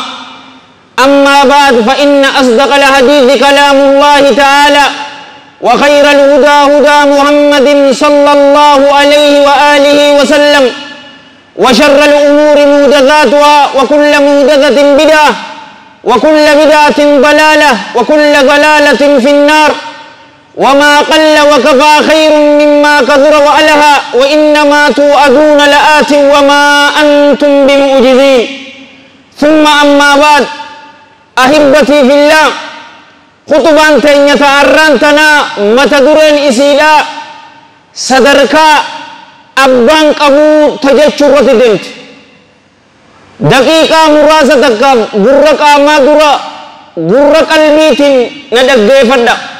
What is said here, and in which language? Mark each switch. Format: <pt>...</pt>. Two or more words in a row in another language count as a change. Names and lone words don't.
<ar>أما بعد فإن أصدق الحديث كلام الله تعالى وخير الهدى هدى محمد صلى الله عليه وآله وسلم وشر الأمور محدثاتها وكل محدثة بدعة وكل بدعة ضلالة وكل ضلالة في النار. وما قل وكفى خير مما كثر وألهى وإنما توعدون لآت وما أنتم بمعجزين. ثم أما بعد أحبتي في الله,</ar> <om>khutbaan teenya ta'arraan tana mata dureen isiidha sadarkaa abbaan qabuu tajechuu irratti deemti. Daqiiqaa muraasa takkaaf gurra qaamaa dura gurra qalbiitiin na dhaggeeffadha.</om>